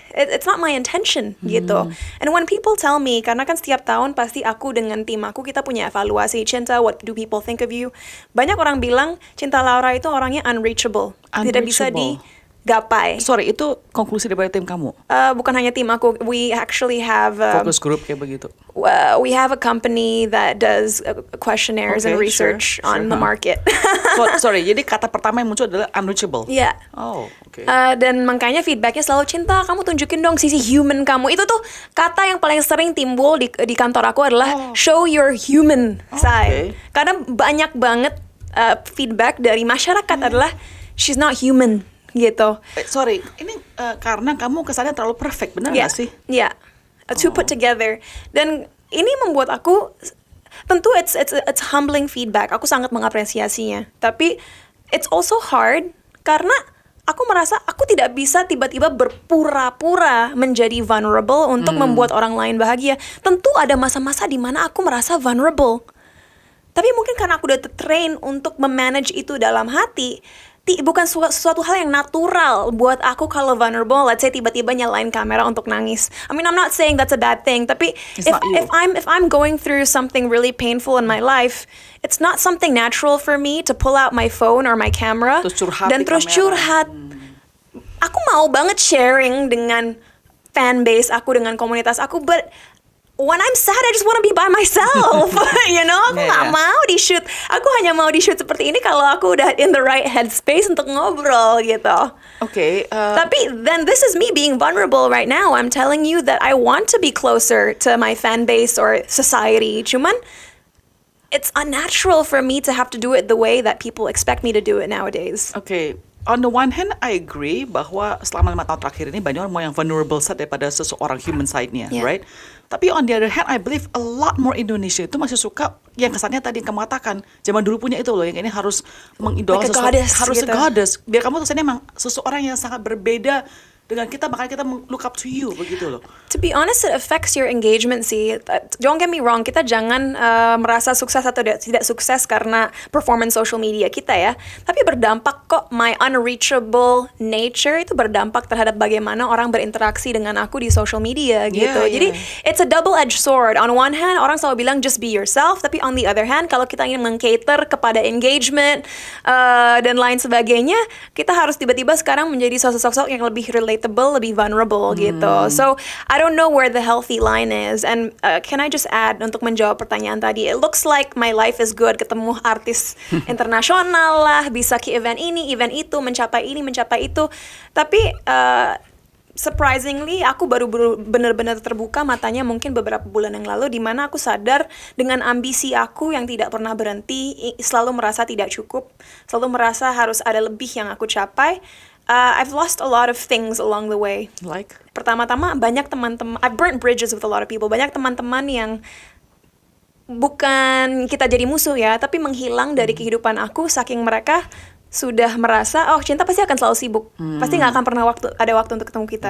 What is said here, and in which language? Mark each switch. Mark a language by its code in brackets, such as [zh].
[en] it's not my intention gitu. And when people tell me, [id] karena kan setiap tahun pasti aku dengan tim aku kita punya evaluasi, [en] Cinta, what do people think of you? [id] Banyak orang bilang Cinta Laura itu orangnya unreachable. Tidak bisa digapai. Sorry, itu konklusi dari tim kamu? Bukan hanya tim aku, [en] we actually have [id] focus group kayak begitu. [en] We have a company that does questionnaires and research on the market. [id] Sorry, jadi kata pertama yang muncul adalah unreachable. Iya. Oh, oke. Dan makanya feedbacknya selalu Cinta, kamu tunjukin dong sisi human kamu. Itu tuh kata yang paling sering timbul di kantor aku adalah [en] show your human side. [id] Karena banyak banget feedback dari masyarakat adalah [en] she's not human [id] gitu. Sorry, ini karena kamu kesannya terlalu perfect, benar nggak sih? [en] Iya. To put together. [id] Dan ini membuat aku tentu [en] it's humbling feedback. [id] Aku sangat mengapresiasinya. Tapi [en] it's also hard [id] karena aku merasa aku tidak bisa tiba-tiba berpura-pura menjadi vulnerable untuk membuat orang lain bahagia. Tentu ada masa-masa di mana aku merasa vulnerable. Tapi mungkin karena aku udah train untuk memanage itu dalam hati, bukan sesuatu hal yang natural buat aku kalau vulnerable, let's say tiba-tiba nyalain kamera untuk nangis. [en] I mean, I'm not saying that's a bad thing, tapi if I'm going through something really painful in my life, it's not something natural for me to pull out my phone or my camera [id] dan terus curhat. Aku mau banget sharing dengan fan base aku, dengan komunitas aku, [en] but when I'm sad, I just want to be by myself. [id] You know, aku nggak mau di-shoot. Aku hanya mau di-shoot seperti ini kalau aku udah [en] in the right headspace [id] untuk ngobrol gitu. Oke. [en] Tapi then this is me being vulnerable right now. I'm telling you that I want to be closer to my fan base or society. Cuman, it's unnatural for me to have to do it the way that people expect me to do it nowadays. [id] Oke. [en] On the one hand, I agree [id] bahwa selama 5 tahun terakhir ini banyak orang mau yang vulnerable side daripada seseorang human side-nya, right? Tapi [en] on the other hand, I believe a lot more [id] Indonesia itu masih suka yang kesannya tadi yang kamu katakan, zaman dulu punya itu loh, yang ini harus mengidolakan harus gitu. [en] goddess. [id] Biar kamu kesannya emang seseorang yang sangat berbeda dengan kita, makanya kita [en] look up to you, [id] begitu loh. [en] To be honest, it affects your engagement sih. Don't get me wrong, [id] kita jangan merasa sukses atau tidak sukses karena performance social media kita ya. Tapi berdampak kok, [en] my unreachable nature [id] itu berdampak terhadap bagaimana orang berinteraksi dengan aku di social media gitu. [en] Jadi it's a double-edged sword. [id] On one hand, orang selalu bilang [en] just be yourself, [id] tapi on the other hand, kalau kita ingin meng-cater kepada engagement dan lain sebagainya, kita harus tiba-tiba sekarang menjadi sosok-sosok yang lebih relatable, lebih vulnerable gitu. [en] So I don't know where the healthy line is. And can I just add [id] untuk menjawab pertanyaan tadi? [en] It looks like my life is good. [id] Ketemu artis internasional lah, bisa ke event ini, event itu, mencapai ini, mencapai itu. Tapi surprisingly, aku baru benar-benar terbuka matanya mungkin beberapa bulan yang lalu, di mana aku sadar dengan ambisi aku yang tidak pernah berhenti, selalu merasa tidak cukup, selalu merasa harus ada lebih yang aku capai. [en] I've lost a lot of things along the way. Like? [id] Pertama-tama banyak teman-teman, [en] I've burnt bridges with a lot of people. [id] Banyak teman-teman yang bukan kita jadi musuh ya, tapi menghilang dari kehidupan aku saking mereka sudah merasa, oh Cinta pasti akan selalu sibuk, pasti nggak akan pernah ada waktu untuk ketemu kita.